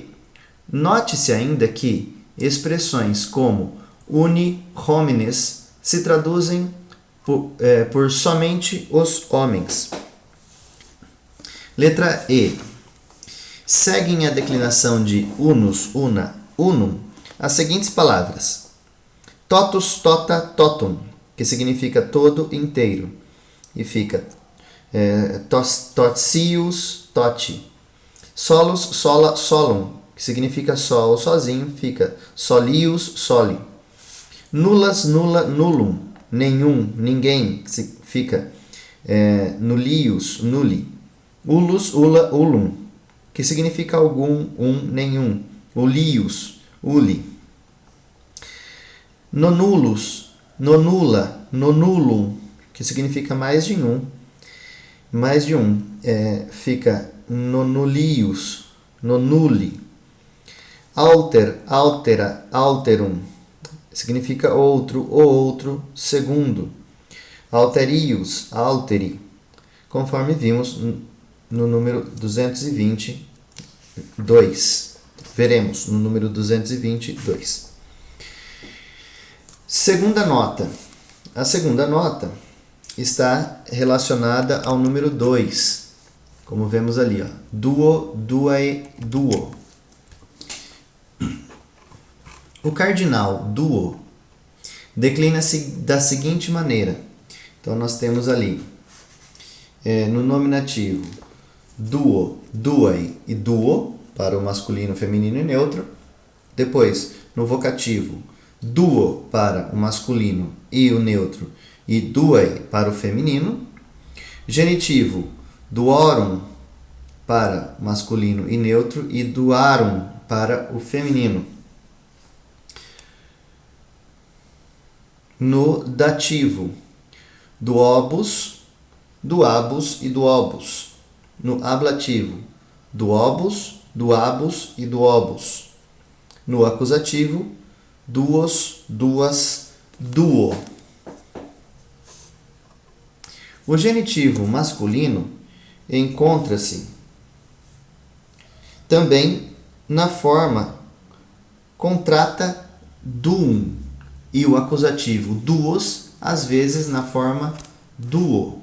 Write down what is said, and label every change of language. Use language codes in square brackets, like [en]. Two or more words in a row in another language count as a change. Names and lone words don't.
[pt] Note-se ainda que expressões como [la] uni homines [pt] se traduzem por somente os homens. Letra E. Seguem a declinação de [la] unus, una, unum [pt] as seguintes palavras: [la] totus, tota, totum, [pt] que significa todo inteiro, e fica [la] totius, toti. Solus, sola, solum, [pt] que significa só ou sozinho, fica [la] solius, soli. Nulas, nula, nullum, [pt] nenhum, ninguém, que fica [la] nullius, nulli. Ulus, ula, ulum, [pt] que significa algum, nenhum. [la] Ulius, uli. Nonulus, nonula, nonulum, [pt] que significa mais de um, fica [la] nonulius, nonuli. Alter, altera, alterum, [pt] significa outro, o outro, segundo. [la] Alterius, alteri, [pt] conforme vimos no número 222. Veremos no número 222. Segunda nota. A segunda nota está relacionada ao número 2, como vemos ali, ó. [la] Duo, duae, duo. [pt] O cardinal duo declina-se da seguinte maneira. Então, nós temos ali, no nominativo, [la] duo, duae e duo, [pt] para o masculino, feminino e neutro. Depois, no vocativo, duo para o masculino e o neutro, e duae para o feminino. Genitivo, duorum para o masculino e neutro, e duarum para o feminino. No dativo, [la] duobus, duabus e duobus. [pt] No ablativo, [la] duobus, duabus [pt] e duobus. No acusativo, [la] duos, duas, duo. [pt] O genitivo masculino encontra-se também na forma contrata duum, e o acusativo duos, às vezes na forma duo.